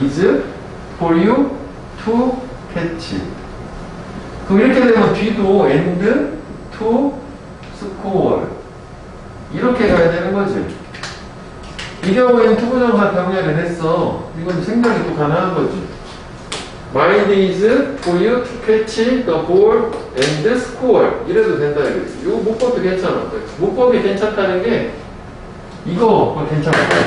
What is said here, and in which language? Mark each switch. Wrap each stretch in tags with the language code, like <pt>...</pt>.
<en>is for you to catch.</en> <ko>그럼 이렇게 되면 뒤도</ko> <en>and to score</en> <ko>이렇게 가야 되는 거지. 이 경우에는 투부정사 병렬을 했어. 이건 생략이 또 가능한 거지.</ko> <en>Mind is for you to catch the ball and score</en> <ko>이래도 된다 이거지. 이 문법도 괜찮아. 문법이 괜찮다는 게 이거 괜찮아.</ko>